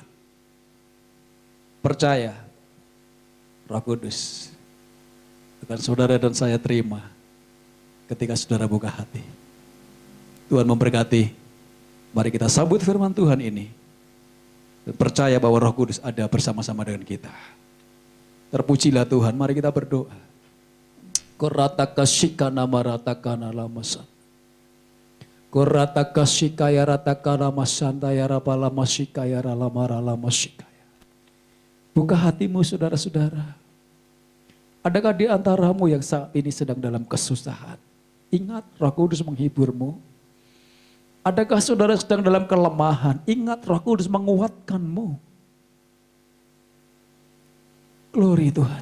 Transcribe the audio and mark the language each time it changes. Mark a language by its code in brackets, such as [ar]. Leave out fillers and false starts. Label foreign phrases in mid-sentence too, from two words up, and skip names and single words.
[id] Percaya, Roh Kudus akan saudara dan saya terima ketika saudara buka hati. Tuhan memberkati. Mari kita sambut firman Tuhan ini. Dan percaya bahwa Roh Kudus ada bersama-sama dengan kita. Terpujilah Tuhan, mari kita berdoa. Korataka shikana maratakana lamasan. Korataka shikaya ratakana masantaya rapala masikaya ralamara lamasikaya. Buka hatimu saudara-saudara. Adakah di antaramu yang saat ini sedang dalam kesusahan? Ingat Roh Kudus menghiburmu. Adakah saudara sedang dalam kelemahan? Ingat Roh Kudus menguatkanmu. Glory Tuhan.